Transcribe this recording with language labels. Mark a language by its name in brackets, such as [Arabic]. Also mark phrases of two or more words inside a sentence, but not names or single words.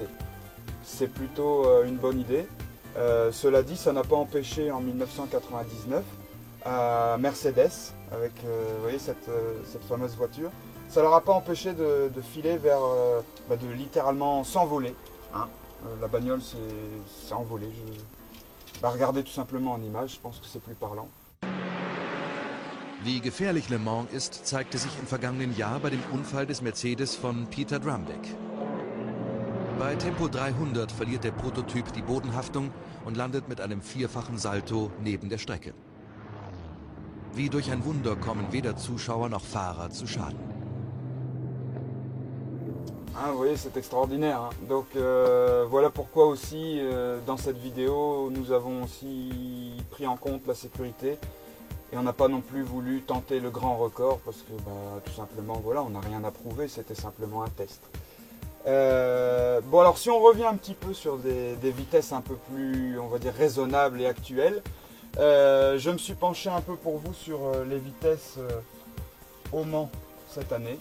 [French] C'est plutôt une bonne idée. Cela dit, ça n'a pas empêché en 1999 à Mercedes, avec vous voyez, cette fameuse voiture, ça leur a pas empêché de filer vers, de littéralement s'envoler. Hein. La bagnole s'est envolée. Regardez tout simplement en image, je pense que c'est plus parlant. [German] Wie gefährlich Le Mans ist, zeigte sich im vergangenen Jahr bei dem Unfall des Mercedes von Peter Drumdeck. Bei Tempo 300 verliert der Prototyp die Bodenhaftung und landet mit einem vierfachen Salto neben der Strecke. Wie durch ein Wunder kommen weder Zuschauer noch Fahrer zu Schaden. [French] Hein, vous voyez, c'est extraordinaire. Hein. Donc voilà pourquoi aussi dans cette vidéo, nous avons aussi pris en compte la sécurité. Et on n'a pas non plus voulu tenter le grand record parce que tout simplement, voilà, on n'a rien à prouver, c'était simplement un test. Bon alors si on revient un petit peu sur des vitesses un peu plus, on va dire, raisonnables et actuelles, je me suis penché un peu pour vous sur les vitesses au Mans cette année.